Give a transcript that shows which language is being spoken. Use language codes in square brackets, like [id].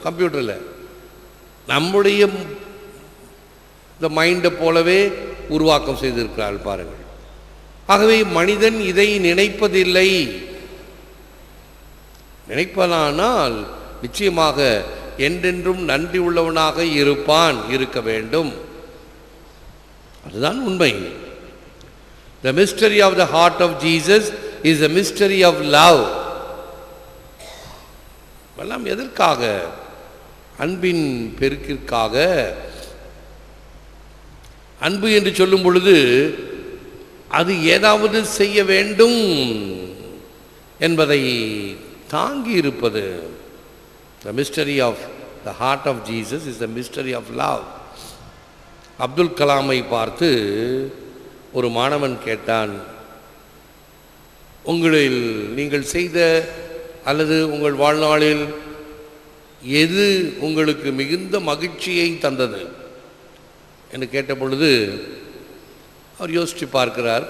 [ta] கம்ப்யூட்டரில் நம்முடைய இந்த மைண்டை போலவே உருவாக்கம் செய்திருக்கிறார்கள் பாருங்கள். ஆகவே மனிதன் இதை நினைப்பதில்லை. நினைப்பதானால் நிச்சயமாக என்றென்றும் நன்றி உள்ளவனாக இருக்க வேண்டும். அதுதான் உண்மை. [en] The mystery of the heart of Jesus is the mystery of love. [ta] எல்லாம் எதற்காக? அன்பின் பெருக்கிற்காக. அன்பு என்று சொல்லும் பொழுது அது ஏதாவது செய்ய வேண்டும் என்பதை தாங்கி இருப்பது. [en] The mystery of the heart of Jesus is the mystery of love. [ta] Abdul கலாமை பார்த்து ஒரு மாணவன் கேட்டான், உங்களில் நீங்கள் செய்த அல்லது உங்கள் வாழ்நாளில் எது உங்களுக்கு மிகுந்த மகிழ்ச்சியை தந்தது என்று கேட்ட பொழுது அவர் யோசித்து பார்க்கிறார்.